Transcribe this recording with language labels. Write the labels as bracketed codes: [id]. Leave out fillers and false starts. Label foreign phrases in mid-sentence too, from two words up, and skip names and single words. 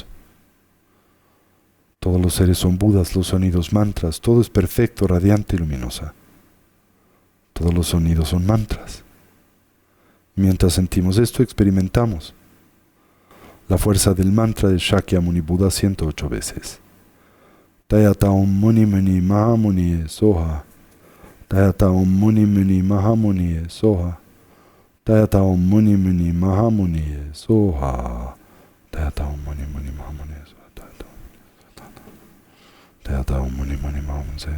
[es] Todos los seres son Budas, los sonidos mantras, todo es perfecto, radiante y luminosa. Todos los sonidos son mantras. Mientras sentimos esto, experimentamos la fuerza del mantra de Shakyamuni Buda 108 veces. [sa] Tayata Om Muni Muni Mahamuni Soha. Tayata Om Muni Muni Mahamuni Soha. Tayata Om Muni Muni Mahamuni Soha. Tayata Om Muni Muni Mahamuni Soha. Tayata Om Muni Muni Mahamuni Soha.